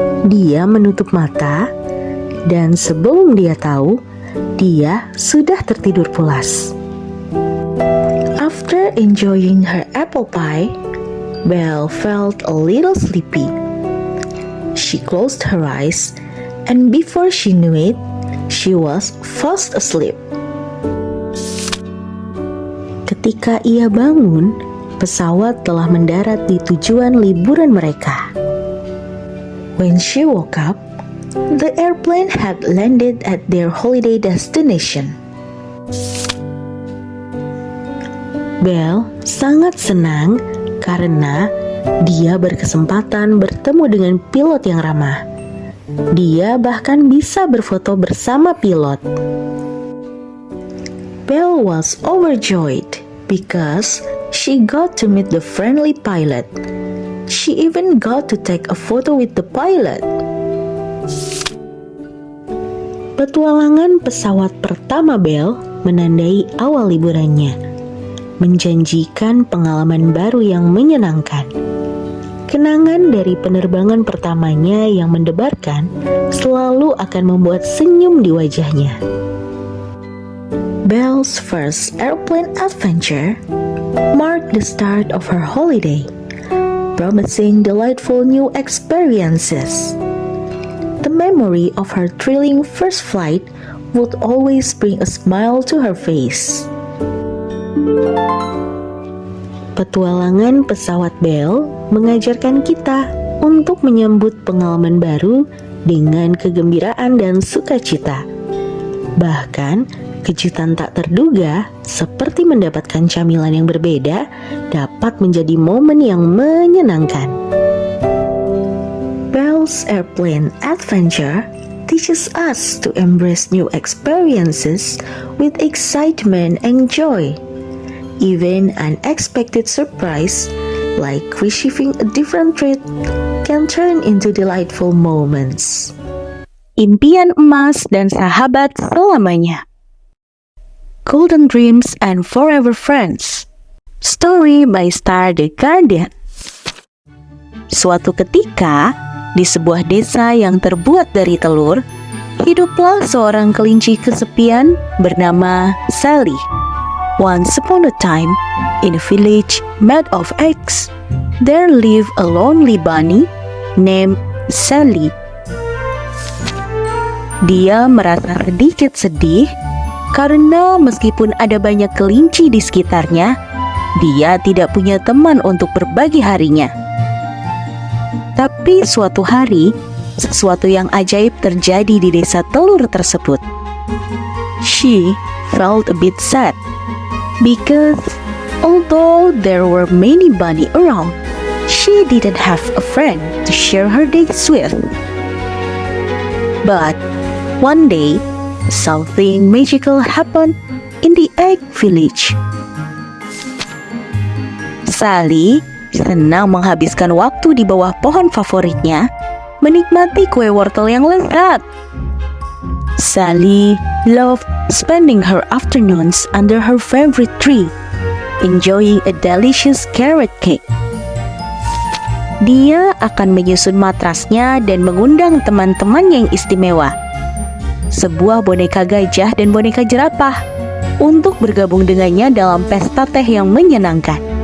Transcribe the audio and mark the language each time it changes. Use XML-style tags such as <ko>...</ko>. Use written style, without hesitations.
<id>Dia menutup mata, dan sebelum dia tahu, dia sudah tertidur pulas.</id> <en>After enjoying her apple pie, Belle felt a little sleepy. She closed her eyes, and before she knew it, she was fast asleep.</en> <id>Ketika ia bangun, pesawat telah mendarat di tujuan liburan mereka.</id> <en>When she woke up, The airplane had landed at their holiday destination.</en> <id>Belle sangat senang karena dia berkesempatan bertemu dengan pilot yang ramah. Dia bahkan bisa berfoto bersama pilot.</id> <en>Belle was overjoyed because she got to meet the friendly pilot. She even got to take a photo with the pilot.</en> <id>Petualangan pesawat pertama Belle menandai awal liburannya, menjanjikan pengalaman baru yang menyenangkan. Kenangan dari penerbangan pertamanya yang mendebarkan selalu akan membuat senyum di wajahnya.</id> <en>Belle's first airplane adventure marked the start of her holiday, promising delightful new experiences. The memory of her thrilling first flight would always bring a smile to her face.</en> <id>Petualangan pesawat Belle mengajarkan kita untuk menyambut pengalaman baru dengan kegembiraan dan sukacita. Bahkan, kejutan tak terduga seperti mendapatkan camilan yang berbeda dapat menjadi momen yang menyenangkan.</id> <en>Belle's airplane adventure teaches us to embrace new experiences with excitement and joy. Even unexpected surprise, like receiving a different treat, can turn into delightful moments.</en> <id>Impian emas dan sahabat selamanya.</id> <en>Golden Dreams and Forever Friends. Story by Star The Guardian.</en> <id>Suatu ketika, di sebuah desa yang terbuat dari telur, hiduplah seorang kelinci kesepian bernama Sally.</id> <en>Once upon a time, in a village made of eggs, there lived a lonely bunny named Sally.</en> <id>Dia merasa sedikit sedih karena meskipun ada banyak kelinci di sekitarnya, dia tidak punya teman untuk berbagi harinya. Tapi suatu hari, sesuatu yang ajaib terjadi di desa telur tersebut.</id> <en>She felt a bit sad because although there were many bunny around, she didn't have a friend to share her days with. But one day, something magical happened in the egg village.</en> <id>Sally senang menghabiskan waktu di bawah pohon favoritnya, menikmati kue wortel yang lezat.</id> <en>Sally loved spending her afternoons under her favorite tree, enjoying a delicious carrot cake.</en> <id>Dia akan menyusun matrasnya dan mengundang teman-temannya yang istimewa, sebuah boneka gajah dan boneka jerapah, untuk bergabung dengannya dalam pesta teh yang menyenangkan.</id>